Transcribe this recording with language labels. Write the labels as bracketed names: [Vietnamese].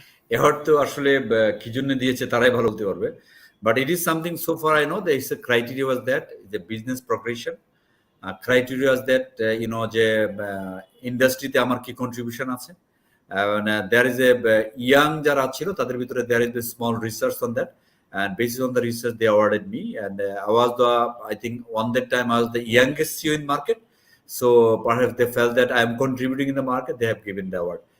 [Bangla] Award তো আসলে কি জন্য দিয়েছে তারাই ভালো বলতে পারবে। [English] But it is something, so far I know, there is a criteria was that the business progression. Criteria was that, [Bangla] যে ইন্ডাস্ট্রিতে আমার কি কন্ট্রিবিউশন আছে। [English] There is a young [Bangla] যারা ছিল তাদের ভিতরে [English] there is a small research on that, and based on the research they awarded me, and I think on that time I was the youngest CEO in market, so perhaps they felt that I am contributing in the market, they have given the award.